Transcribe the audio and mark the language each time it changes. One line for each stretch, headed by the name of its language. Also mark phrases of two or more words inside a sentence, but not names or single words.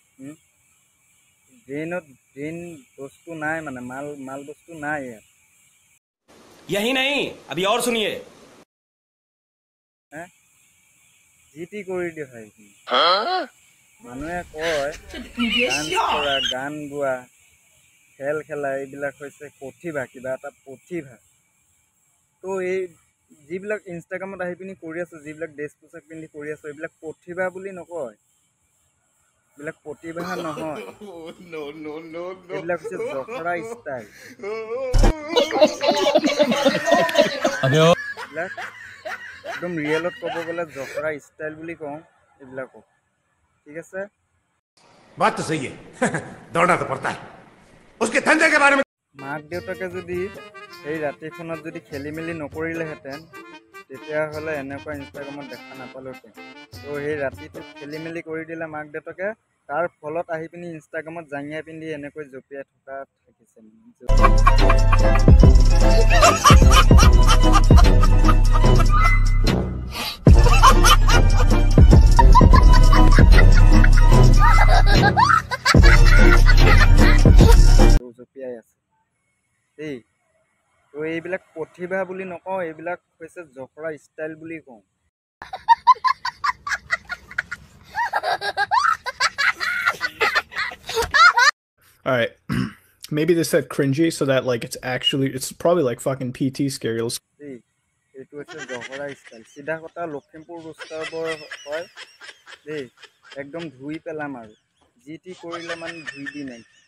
Assamese: ব্ৰেইন বস্তু নাই মানে মাল বস্তু নাই ইয়াত
Hindi: यही नहीं अभी और सुनिए
Assamese: যি টি কৰি দিয়ে ভাই মানুহে কয় ডান্স কৰা গান গোৱা খেল খেলা এইবিলাক হৈছে প্ৰতিভা কিবা এটা প্ৰতিভা তো এই যিবিলাক ইনষ্টাগ্ৰামত আহি পিনি কৰি আছোঁ যিবিলাক ড্ৰেছ পোছাক পিন্ধি কৰি আছোঁ এইবিলাক প্ৰতিভা বুলি নকয় এইবিলাক প্ৰতিভা নহয় এইবিলাক হৈছে জখৰা ষ্টাইল এইবিলাক একদম ৰিয়েলত ক'ব গ'লে জখৰা ষ্টাইল বুলি কওঁ এইবিলাকক ঠিক আছে
Hindi: बात तो सही है दौड़ना तो पड़ता है उसके धंधे के बारे में
Assamese: মাক দেউতাকে যদি এই ৰাতিখনত যদি খেলি মেলি নকৰিলেহেঁতেন তেতিয়াহ'লে এনেকুৱা ইনষ্টাগ্ৰামত দেখা নাপালোহেঁতেন তো সেই ৰাতিটো খেলি মেলি কৰি দিলে মাক দেউতাকে তাৰ ফলত আহি পিনি ইনষ্টাগ্ৰামত জাঙিয়াই পিন্ধি এনেকৈ জঁপিয়াই থকা থাকিছে জঁপিয়াই আছে দেই তো এইবিলাক প্ৰতিভা বুলি নকওঁ এইবিলাক হৈছে জখৰা ষ্টাইল বুলি কওঁ
English: All right. Maybe they said cringy so that like it's probably like fucking PT scales.
Assamese: দেই এইটো হৈছে জখৰা ষ্টাইল চিধা কথা লখিমপুৰ ৰোষ্টাৰ হয় দেই একদম ধুই পেলাম আৰু যি টি কৰিলে মানে ধুই দি নাই